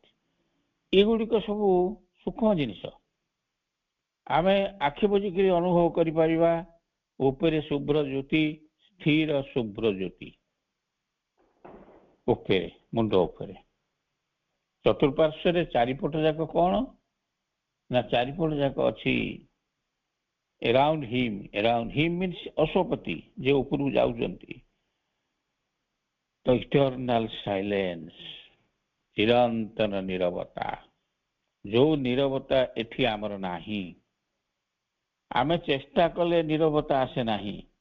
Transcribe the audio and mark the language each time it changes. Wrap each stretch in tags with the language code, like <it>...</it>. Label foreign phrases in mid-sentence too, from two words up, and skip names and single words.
<or>ଏଗୁଡ଼ିକ ସବୁ ସୂକ୍ଷ୍ମ ଜିନିଷ, ଆମେ ଆଖି ବୁଜିକିରି ଅନୁଭବ କରିପାରିବା। ଉପରେ ଶୁଭ୍ର ଜ୍ୟୋତି, ସ୍ଥିର ଶୁଭ୍ର ଜ୍ୟୋତି ଉପରେ, ମୁଣ୍ଡ ଉପରେ। ଚତୁଃପାର୍ଶ୍ୱରେ ଚାରିପଟ ଯାକ କଣ, ନା ଚାରିପଟ ଯାକ ଅଛି</or> <en>around him means</en> <or>ଅଶ୍ୱପତି, ଯେ ଉପରକୁ ଯାଉଛନ୍ତି। ତ</or> <en>eternal silence,</en> <or>ଚିରନ୍ତନ ନୀରବତା, ଯୋଉ ନୀରବତା ଏଠି ଆମର ନାହିଁ। ଆମେ ଚେଷ୍ଟା କଲେ ନୀରବତା ଆସେ ନାହିଁ।</or>